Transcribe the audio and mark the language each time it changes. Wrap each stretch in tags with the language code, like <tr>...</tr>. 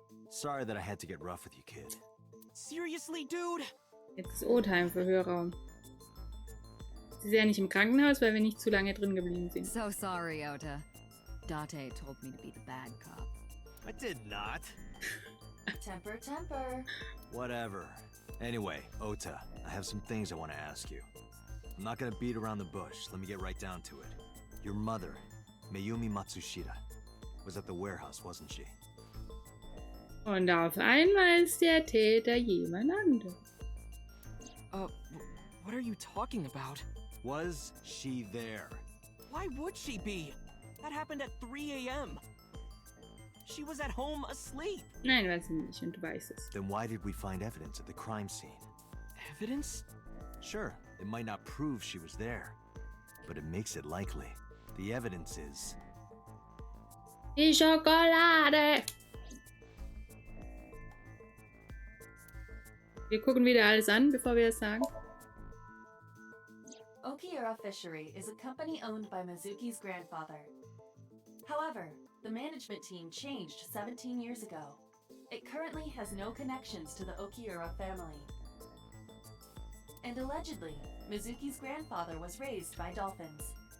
<en>Sorry that I had to get rough with you, kid. Seriously, dude?</en> <de>Jetzt ist O-Time für Hörraum. Sie ist ja nicht im Krankenhaus, weil wir nicht zu lange drin geblieben sind.</de> <en>So sorry, Ota. Date told me to be the bad cop. I did not. Temper, temper. Whatever. Anyway, Ota, I have some things I want to ask you. I'm not gonna beat around the bush. Let me get right down to it. Your mother, Mayumi Matsushita, was at the warehouse, wasn't she?</en> <de>Und auf einmal ist der Täter jemand anderes.</de> <en>What are you talking about? Was she there? Why would she be? That happened at 3 a.m. She was at home asleep.</en> <de>Nein, weiß ich nicht und du weißt es.</de> <en>Then why did we find evidence at the crime scene? Evidence? Sure, it might not prove she was there, but it makes it likely. The evidence is...</en> <de>Die Schokolade! Wir gucken wieder alles an, bevor wir das sagen.</de> <en>Okiura Fishery is a company owned by Mizuki's grandfather. However, the management team changed 17 years ago. It currently has no connections to the Okiura family. And allegedly, Mizuki's grandfather was raised by dolphins.</en>